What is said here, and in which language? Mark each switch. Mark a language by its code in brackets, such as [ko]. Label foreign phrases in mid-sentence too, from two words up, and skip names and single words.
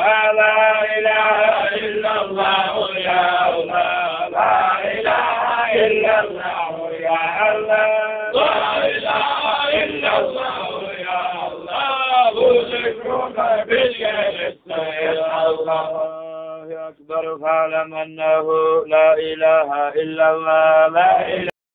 [ar] لا إله إلا الله يا الله. لا إله إلا الله يا الله. لا إله إلا الله يا الله. [tr] Bu zikrudan güçleriz Allah. [ar] أكبر فاعلم أنه لا إله إلا الله لا إله